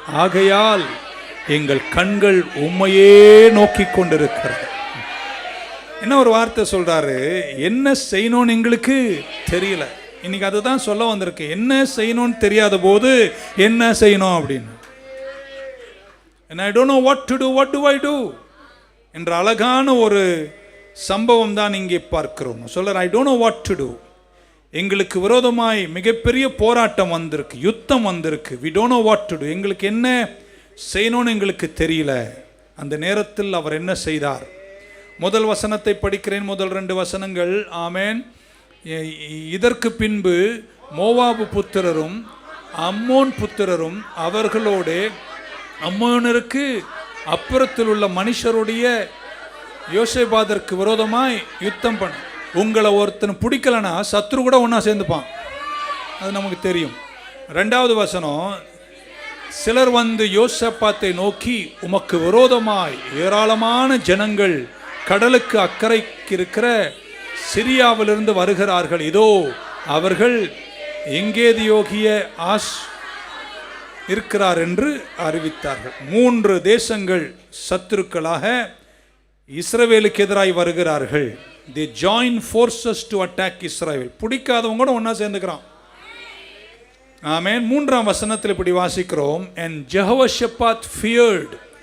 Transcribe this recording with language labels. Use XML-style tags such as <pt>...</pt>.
<ta>ஆகையால் எங்கள் கண்கள் உம்மையே நோக்கி கொண்டிருக்கிறது. என்ன ஒரு வார்த்தை சொல்றாரு, என்ன செய்யணும்னு எங்களுக்கு தெரியல. இன்னைக்கு அதுதான் சொல்ல வந்திருக்கு. என்ன செய்யணும்னு தெரியாத போது என்ன செய்யணும் அப்படின்னு.</ta> <en>And I don't know what to do, what do I do</en> <ta>என்ற அழகான ஒரு சம்பவம் தான் இங்கே பார்க்கிறோம். சொல்றார்,</ta> <en>I don't know what to do.</en> <ta>எங்களுக்கு விரோதமாய் மிகப்பெரிய போராட்டம் வந்திருக்கு, யுத்தம் வந்திருக்கு.</ta> <en>We don't know what to do.</en> <ta>எங்களுக்கு என்ன செய்யணும்னு எங்களுக்கு தெரியல. அந்த நேரத்தில் அவர் என்ன செய்தார்? முதல் வசனத்தை படிக்கிறேன், முதல் 2 வசனங்கள். ஆமேன். இதற்கு பின்பு மோவாபு புத்திரரும் அம்மோன் புத்திரரும் அவர்களோட அம்மோனருக்கு அப்புறத்தில் உள்ள மனுஷருடைய யோசேபாதற்கு விரோதமாய் யுத்தம் பண்ண. உங்களை ஒருத்தன் பிடிக்கலனா சத்ரு கூட ஒன்றா சேர்ந்துப்பான், அது நமக்கு தெரியும். 2வது வசனம், சிலர் யோசேப்பாத்தை நோக்கி, உமக்கு விரோதமாய் ஏராளமான ஜனங்கள் கடலுக்கு அக்கறைக்கு இருக்கிற சிரியாவிலிருந்து வருகிறார்கள். இதோ அவர்கள் எங்கேதியோகிய ஆஷ் இருக்கிறார் என்று அறிவித்தார்கள். 3 தேசங்கள் சத்துருக்களாக இஸ்ரவேலுக்கு எதிராய் வருகிறார்கள்.</ta> <en>They join forces to attack Israel.</en> <ta>பிடிக்காதவங்க கூட ஒன்றா சேர்ந்துக்கிறான். ஆமென். 3ஆம் வசனத்தில் இப்படி வாசிக்கிறோம்,</ta> <en>and Jehoshaphat feared.</en>